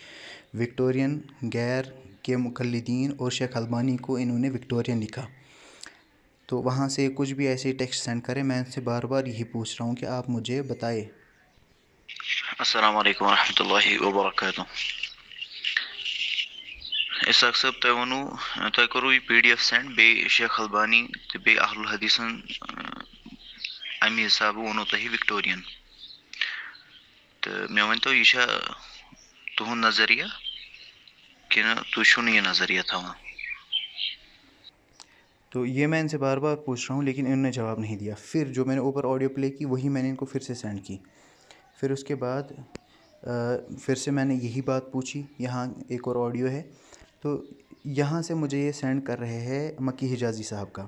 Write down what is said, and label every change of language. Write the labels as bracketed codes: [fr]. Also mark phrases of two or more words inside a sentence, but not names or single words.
[ur] وکٹورین غیر کے مقلدین اور شیخ البانی کو انہوں نے وکٹورین لکھا، تو وہاں سے کچھ بھی ایسے [en] text send [ur] کریں، میں ان سے بار بار یہی پوچھ رہا ہوں کہ آپ مجھے بتائے۔ [ar] السلام علیکم ورحمۃ اللہ وبرکاتہ۔ [ks] اسحاق صٲب تۄہہِ کوٚروٕ یہِ PDF سٮ۪نٛڈ بیٚیہِ شیخ البانی تہٕ بیٚیہِ اہل الحدیٖثن اَمہِ حسابہٕ ووٚنوٕ تۄہہِ وِکٹورین، تہٕ مےٚ ؤنۍتو یہِ چھا تُہُنٛد نظریہ کِنہٕ تُہۍ چھُو نہٕ یہِ نظریہ تھاوان؟ [ur] تو یہ میں ان سے بار بار پوچھ رہا ہوں لیکن انہوں نے جواب نہیں دیا۔ پھر جو میں نے اوپر [en] audio play [ur] کی وہی میں نے ان کو پھر سے سینڈ کی۔ پھر اس کے بعد پھر سے میں نے یہی بات پوچھی، یہاں ایک اور آڈیو ہے، تو یہاں سے مجھے یہ سینڈ کر رہے ہیں مکی حجازی صاحب کا۔